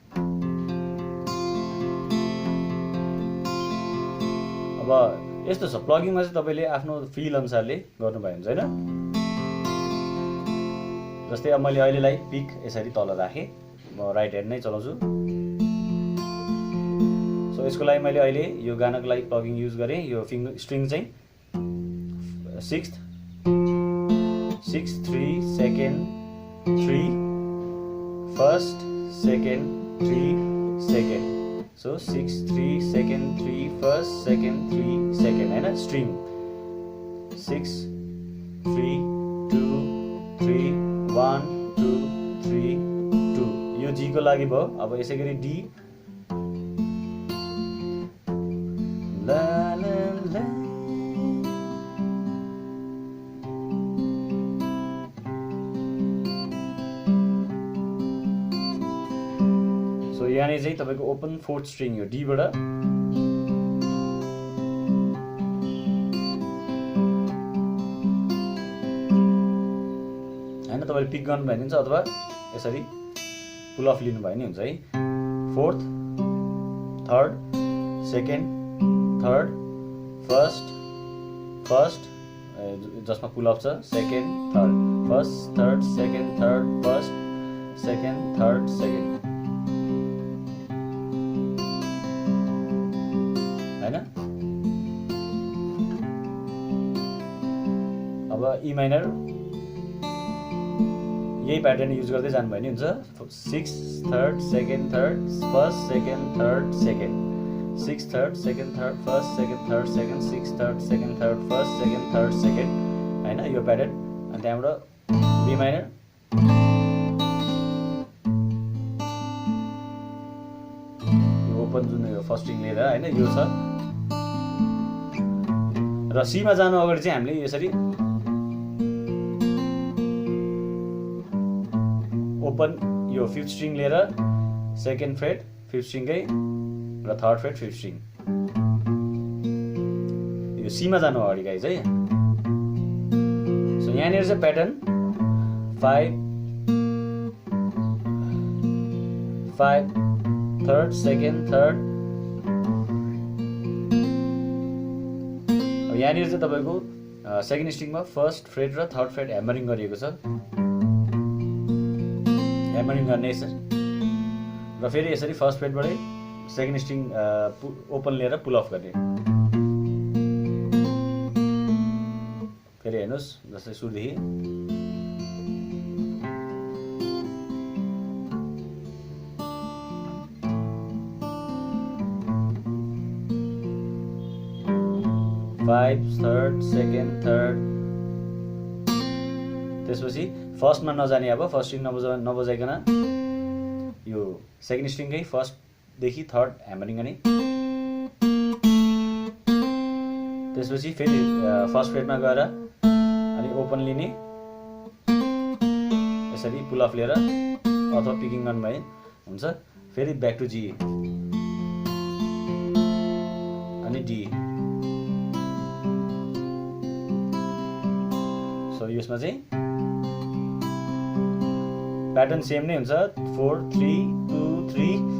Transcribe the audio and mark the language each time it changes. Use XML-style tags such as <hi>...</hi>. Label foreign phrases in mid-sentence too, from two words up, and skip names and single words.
<ne>अब यस्तो छ प्लगिङमा चाहिँ तपाईँले आफ्नो फिल अनुसारले गर्नुभयो हुन्छ होइन। जस्तै अब मैले अहिलेलाई पिक यसरी तल राखेँ, म</ne> <en>right hand</en> <ne>नै चलाउँछु। सो यसको लागि मैले अहिले यो गानाको लागि</ne> <en>plucking use</en> <ne>गरेँ। यो स्ट्रिङ चाहिँ 6th 6 3 2nd 3 1st 2nd 3 2nd। सो 6 3 2nd 3 1st 2nd 3 2nd होइन। स्ट्रिङ 6 3 2 3 1 2 3 2 यो जी को लागि भयो। अब यसै गरी डी ला ला ला यहाँनिर चाहिँ तपाईँको</ne> <en>open 4th string</en> <ne>यो D बाट हैन तपाईले पिक गर्नु भयो भने हुन्छ अथवा यसरी</ne> <en>pull off</en> <ne>लिनु भयो भने हुन्छ है 4th 3rd 2nd 3rd 1st जसमा</ne> <en>pull off</en> <ne>छ 2nd 3rd 1st 3rd 2nd 3rd 1st 2nd 3rd 2nd हैन अब</ne> <en>E minor</en> <ne>यही प्याटर्न युज गर्दै जानु भयो नि हुन्छ 6th 3rd 2nd 3rd 1st 2nd 3rd 2nd 6th 3rd 2nd 3rd 1st 2nd 3rd 2nd 6th 3rd 2nd 3rd 1st 2nd 3rd 2nd हैन यो प्याटर्न अनि त्यहाँबाट</ne> <en>B minor</en> <ne>यो ओपन जुन यो</ne> <en>first string</en> <ne>लिएर हैन यो छ र C मा जानु अगाडि चाहिँ हामीले यसरी ओपन यो 5th स्ट्रिङ लिएर 2nd फ्रेट 5th स्ट्रिङकै र 3rd फ्रेट 5th स्ट्रिङ यो C मा जानु अगाडि गाइज है सो यहाँनिर चाहिँ प्याटर्न 5 3rd 2nd 3rd अब यहाँनिर चाहिँ तपाईको 2nd स्ट्रिङमा 1st फ्रेट र 3rd फ्रेट ह्यामरिङ गरिएको छ ह्यामरिङ गर्ने र फेरि यसरी 1st फ्रेटबाटै</ne> <en>2nd string open</en> <ne>लिएर</ne> <en>pull off</en> <ne>गर्ने फेरि हेर्नुहोस् जस्तै सुरुदेखि फाइभ 3rd 2nd 3rd त्यसपछि फर्स्टमा नजाने अब</ne> <en>first string</en> <ne>नबजाइकन यो 2nd स्ट्रिङकै 1st देखि 3rd ह्यामरिङ गर्ने त्यसपछि फेरि 1st फ्रेटमा गएर अनि ओपन लिने यसरी</ne> <en>pull off</en> <ne>लिएर अथवा पिकिङ गर्नु भए हुन्छ फेरि</ne> <en>back to G</en> <ne>अनि D सो यसमा चाहिँ</ne> <en>pattern same</en> <ne>नै हुन्छ 4 3 2 3</ne>